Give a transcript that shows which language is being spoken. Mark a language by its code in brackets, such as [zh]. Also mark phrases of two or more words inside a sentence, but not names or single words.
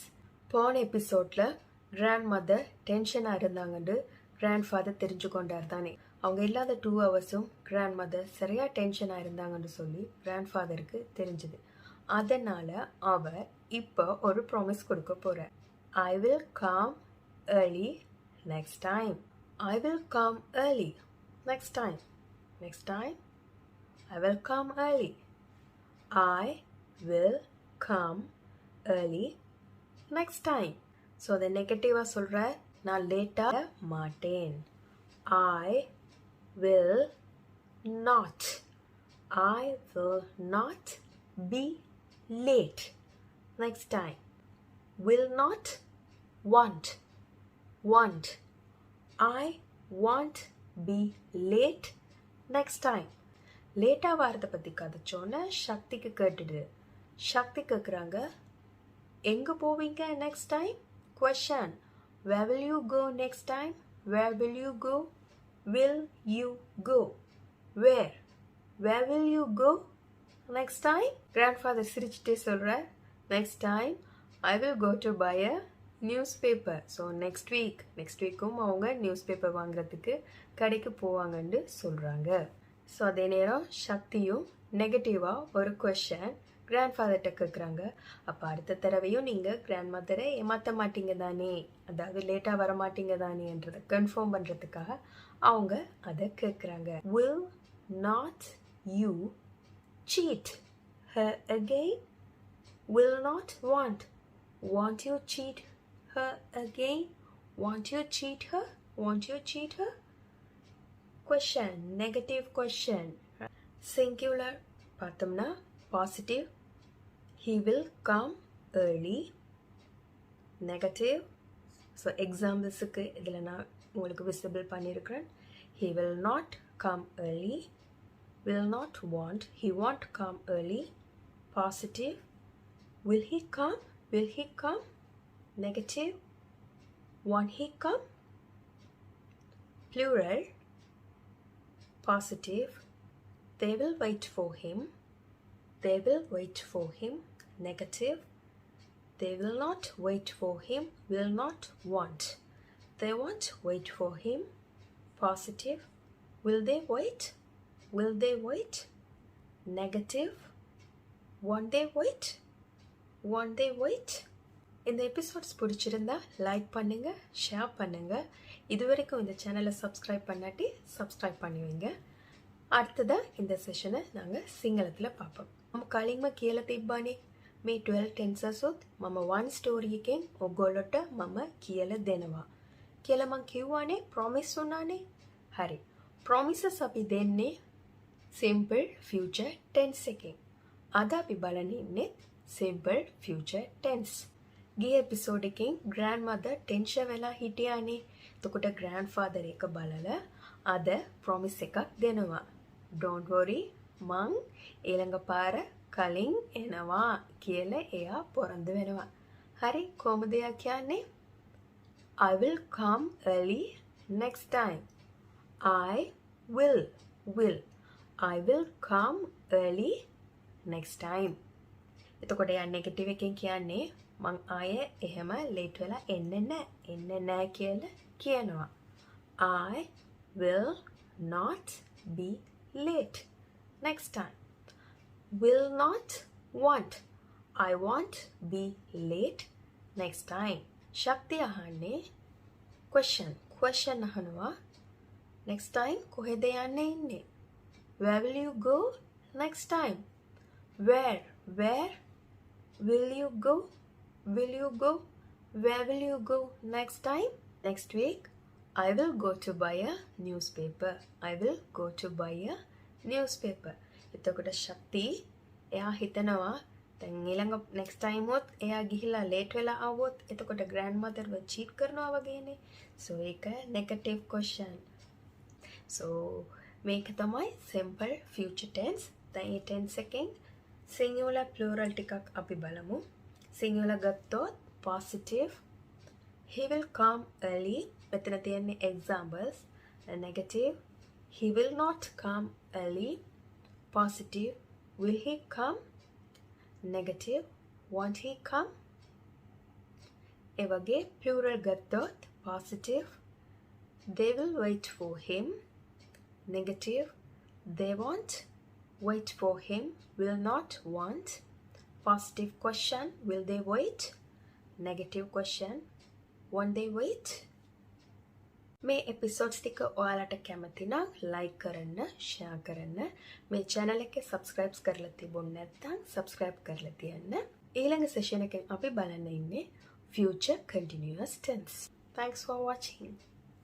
[ta] போன எபிசோடில் [en] grand mother [ta] டென்ஷனாக இருந்தாங்கன்னு [en] grand father [ta] தெரிஞ்சு கொண்டார் தானே. அவங்க இல்லாத 2 ஹவர்ஸும் [en] grand mother [ta] சரியாக டென்ஷனாக இருந்தாங்கன்னு சொல்லி [en] grand fatherக்கு [ta] தெரிஞ்சுது. அதனால் அவர் இப்போ ஒரு ப்ராமிஸ் கொடுக்க போகிறார். [en] I will come early next time. I will come early next time. Next time. I will come early. I will come early next time. So the negative [ta] சொல்ற நான் லேட்டா மாட்டேன். [en] I will not. I will not be late next time. Will not. Want. I won't be late next time. [ta] லேட்டா வாரத்தை பற்றி கதைச்சோன்னு சக்திக்கு கேட்டுடு. சக்தி கேட்குறாங்க, எங்கே போவீங்க [en] next time? Question. Where will you go next time? Where will you go? Will you go? Where? Where will you go next time? [ta] Grandfather சிரிச்சிட்டே சொல்கிறார், [en] next time I will go to buy a newspaper. so next weekஉம் [ta] அவங்க [en] news paper [ta] வாங்குறதுக்கு கடைக்கு போவாங்கன்னு சொல்கிறாங்க. ஸோ அதே நேரம் சக்தியும் நெகட்டிவாக ஒரு கொஷன் [en] grand fatherகிட்ட [ta] கேட்குறாங்க. அப்போ அடுத்த தடவையும் நீங்கள் [en] grand motherஐ [ta] ஏமாற்ற மாட்டீங்க தானே, அதாவது லேட்டாக வர மாட்டீங்க தானேன்றதை கன்ஃபார்ம் பண்ணுறதுக்காக அவங்க அதை கேட்குறாங்க. [en] Will not you cheat her again? Will not want. Won't you cheat her again? Won't you cheat her? Won't you cheat her? Question. Negative question. Singular பார்த்தோம்னா positive. He will come early. Negative. [ta] So examples-க்கு இதில் நான் உங்களுக்கு visible பண்ணியிருக்கிறேன். [en] He will not come early. Will not want. He won't come early. Positive. Will he come? Will he come? Negative. Won't he come? Plural. Positive. They will wait for him. They will wait for him. Negative. They will not wait for him. Will not want. They won't wait for him. Positive. Will they wait? Will they wait? Negative. Won't they wait? Won't they wait? [ta] இந்த எபிசோட்ஸ் பிடிச்சிருந்தா லைக் பண்ணுங்கள், ஷேர் பண்ணுங்கள். இது வரைக்கும் இந்த சேனலை சப்ஸ்கிரைப் பண்ணாட்டி சப்ஸ்கிரைப் பண்ணுவீங்க. அடுத்ததாக இந்த செஷனை நாங்கள் සිංහලத்தில் பார்ப்போம். [si] මම කලින්ම කියලා තිබ්බනේ මේ 12 ටෙන්සර්සුත් මම 1 ස්ටෝරි එකෙන් ඔයගොල්ලොට මම කියලා දෙනවා කියලා මම කිව්වානේ, ප්‍රොමිස් වුණානේ. හරි. ප්‍රොමිසස් අපි දෙන්නේ [en] simple future tense [si] එකෙන්. අද අපි බලන්න ඉන්නේ [en] simple future tense. [si] ගිය එපිසෝඩ් එකෙන් [en] grand mother tension [si] වෙලා හිටියානේ. එතකොට [en] grand father [si] එක බලලා අද ප්‍රොමිස් එකක් දෙනවා. [en] Don't worry, [si] මං ඊළඟ පාර කලින් එනවා කියලා එයා පොරොන්දු වෙනවා. හරි, කොහොමද එයා කියන්නේ? [en] I will come early next time. I will. I will come early next time. [si] එතකොට එයා නෙගටිව් එකෙන් කියන්නේ මං ආයේ එහෙම ලේට් වෙලා එන්නේ නැහැ කියලා කියනවා. [en] I will not be late next time. Will not want. I won't be late next time. [si] ශක්තිය අහන්නේ question අහනවා. [en] next time [si] කොහෙද යන්නේ ඉන්නේ? [en] Where will you go next time? Where will you go? Will you go? Where will you go next time? Next week, I will go to buy a newspaper. I will go to buy a newspaper. [si] එතකොට ශක්ති එයා හිතනවා දැන් ඊළඟ [en] next time [si] උත් එයා ගිහිලා late වෙලා ආවොත් එතකොට [en] grand mother [si] ව cheat කරනවා වගේනේ. [en] So ඒක negative question. So [si] මේක තමයි [en] simple future tense. [si] දැන් මේ tense එකෙන් [en] singular plural [si] ටිකක් අපි බලමු. [en] singular ගත්තොත් positive, He will come early. [si] මෙතන තියෙන්නේ [en] examples. Negative. He will not come early. Positive. Will he come? Negative. Won't he come? [si] ඒ වගේ plural ගත්තොත් positive. [en] They will wait for him. Negative. They won't wait for him. Will not want. Positive question. Will they wait? Negative question. Won't they wait? [si] මේ එපිසෝඩ්ස් ටික ඔයාලට කැමති නම් ලයික් කරන්න, ෂෙයා කරන්න. මේ channel එක subscribe කරලා තිබුණ නැත්නම් subscribe කරලා තියන්න. ඊළඟ session එකෙන් අපි බලන්න ඉන්නේ [en] future continuous tense. Thanks for watching.